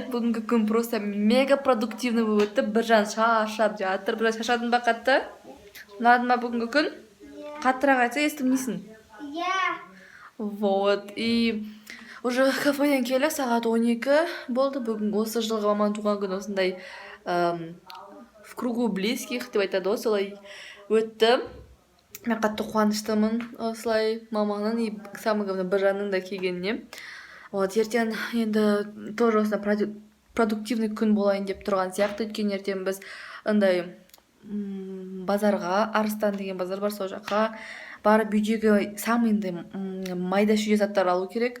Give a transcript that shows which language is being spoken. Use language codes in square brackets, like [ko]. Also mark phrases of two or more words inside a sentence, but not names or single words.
[kk] Бүгінгі күн [ru] просто мега продуктивный [kk] өтті. Біржан шашап жатыр. Біржан шашадың ба қатты? Ұнады ма бүгінгі күн? Қаттырақ айтса естімейсің? [ru] Вот. И уже [kk] кафеден келіп, сағат 12 болды. Бүгін осы жылғы маманың туған күні осындай [ru] в кругу близких [kk] деп айтады, осылай өтті. Мен қатты қуаныштымын осылай маманың [ru] и самый главный [kk] Біржанның да келгеніне. Вот, ертең енді тоже осындай продуктивный күн болайын деп тұрған сияқты. Өткен ертең біз андай базарға, Арыстан деген базар бар, сол жаққа барып үйдегі самый майда шүйде заттар алу керек.